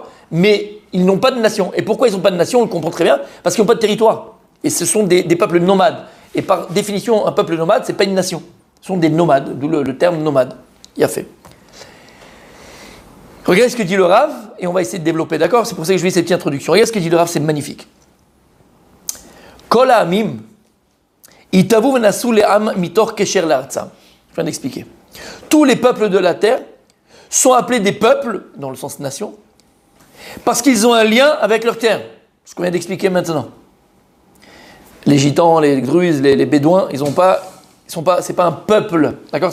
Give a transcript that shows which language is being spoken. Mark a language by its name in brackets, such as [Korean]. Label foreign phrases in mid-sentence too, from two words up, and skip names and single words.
[French] Mais ils n'ont pas de nation. Et pourquoi ils n'ont pas de nation ? On le comprend très bien. Parce qu'ils n'ont pas de territoire. Et ce sont des peuples nomades. Et par définition, un peuple nomade, ce n'est pas une nation. Ce sont des nomades, d'où le terme nomade. Il a fait. Regardez ce que dit le Rav, et on va essayer de développer, d'accord ? C'est pour ça que je vais cette petite introduction. Regardez ce que dit le Rav, c'est magnifique. [Hebrew] כל העמים, יתאבו ונשאו לעם מתוך קשר לארצם. [French] Je viens d'expliquer. Tous les peuples de la terre sont appelés des peuples, dans le sens nation, parce qu'ils ont un lien avec leur terre. Ce qu'on vient d'expliquer maintenant. Les gitans, les druzes, les bédouins, c'est pas un peuple, d'accord ?